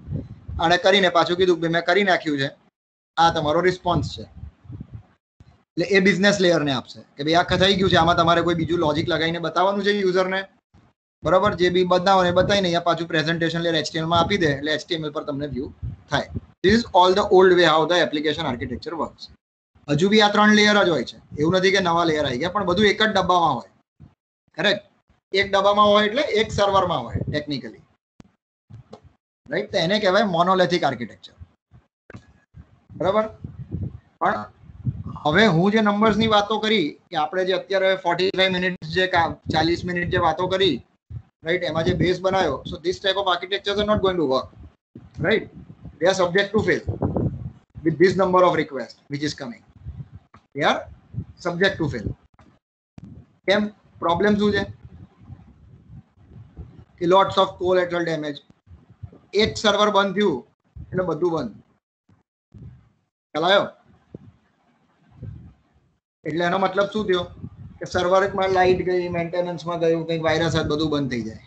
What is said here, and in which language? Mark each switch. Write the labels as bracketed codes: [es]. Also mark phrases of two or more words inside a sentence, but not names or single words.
[gu] આને કરીને પાછું કીધું કે મેં કરી નાખ્યું છે, આ તમારો રિસ્પોન્સ છે. એટલે એ બિઝનેસ લેયરને આપશે કે ભાઈ આ થઈ ગયું છે, આમાં તમારે કોઈ બીજું લોજિક લગાવીને બતાવવાનું છે યુઝરને, બરાબર? જે બી બતાવવાનું એ બતાવીને અહીંયા પાછું [en] presentation layer HTML [gu] માં આપી દે એટલે HTML પર તમને વ્યૂ થાય. [en] This is all the old way how the application architecture works. [gu] હજુ બી આ 3 લેયર જ હોય છે. એવું નથી કે નવા લેયર આવી ગયા, પણ બધું એક જ ડબ્બામાં હોય. કરેક્ટ? એક ડબ્બામાં હોય એટલે એક સર્વરમાં હોય ટેકનિકલી, રાઈટ? તો એને કહેવાય [en] monolithic architecture, [gu] બરાબર? પણ હવે હું જે નંબર્સની વાતો કરી કે આપણે જે અત્યારે 45 મિનિટ જે 40 મિનિટ જે વાતો કરી, રાઈટ? એમાં જે બેઝ બનાવ્યો, [en] so this type of architectures are not going to work, રાઈટ? They are subject to fail with this number of requests which is coming. They are subject to fail. [gu] કેમ? પ્રોબ્લેમ શું છે? કે [en] lots of collateral damage. [gu] એક સર્વર બંધ થયું એટલે બધું બંધ. ખ્યાલ આવ્યો? એટલે એનો મતલબ શું થયો કે સર્વરમાં લાઇટ ગઈ, મેન્ટેનન્સમાં ગયું, કંઈક વાયરસ હતું, બધું બંધ થઈ જાય.